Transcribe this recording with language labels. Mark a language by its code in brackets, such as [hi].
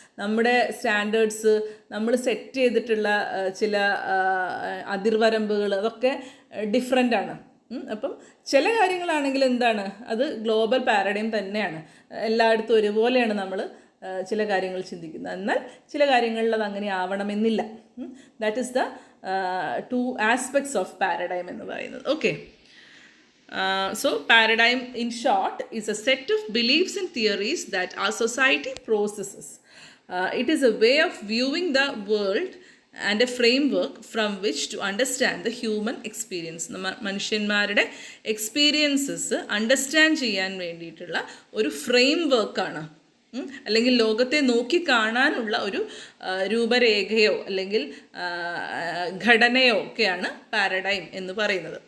[ml] നമ്മുടെ സ്റ്റാൻഡേർഡ്സ്, നമ്മൾ സെറ്റ് ചെയ്തിട്ടുള്ള ചില അതിർവരമ്പുകൾ അതൊക്കെ ഡിഫറെൻ്റാണ്. അപ്പം ചില കാര്യങ്ങളാണെങ്കിൽ എന്താണ്, അത് ഗ്ലോബൽ പാരഡൈം തന്നെയാണ്. എല്ലായിടത്തും ഒരുപോലെയാണ് നമ്മൾ ചില കാര്യങ്ങൾ ചിന്തിക്കുന്നത്. എന്നാൽ ചില കാര്യങ്ങളിൽ അത് അങ്ങനെ ആവണമെന്നില്ല. [en] that is the two aspects of paradigm [ml] എന്ന് പറയുന്നത്. [en] Okay, so paradigm in short is a set of beliefs and theories that our society possesses. It is a way of viewing the world and a framework from which to understand the human experience. [ml] മനുഷ്യന്മാരുടെ experiences understand ചെയ്യാൻ വേണ്ടിയിട്ടുള്ള ഒരു frame വർക്കാണ്, അല്ലെങ്കിൽ ലോകത്തെ നോക്കി കാണാനുള്ള ഒരു രൂപരേഖയോ അല്ലെങ്കിൽ ഘടനയോ ഒക്കെയാണ് പാരഡൈം എന്ന് പറയുന്നത്.